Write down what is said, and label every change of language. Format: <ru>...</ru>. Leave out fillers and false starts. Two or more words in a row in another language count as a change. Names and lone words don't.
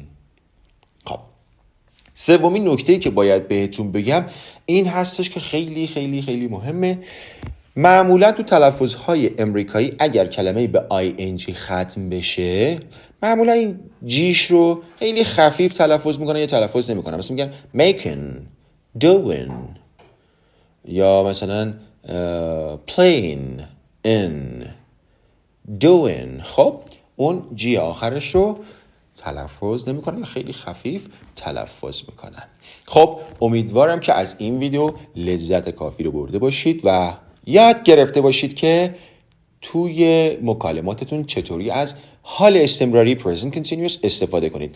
<fa>خب سومین نکته‌ای که باید بهتون بگم این هستش که خیلی خیلی خیلی مهمه. معمولا تو تلفظهای امریکایی اگر کلمه به ing ختم بشه معمولا این جیش رو خیلی خفیف تلفظ میکنن یا تلفظ نمیکنن. مثلا میگن</fa> <en>making, doing</en> <fa>یا مثلا</fa> <en>playing, in, doing.</en> <fa>خب اون جی آخرش رو تلفظ نمیکنن، خیلی خفیف تلفظ میکنن. خب امیدوارم که از این ویدیو لذت کافی رو برده باشید و یاد گرفته باشید که توی مکالماتتون چطوری از حال استمراری</fa> <en>present continuous</en> <fa>استفاده کنید.</fa>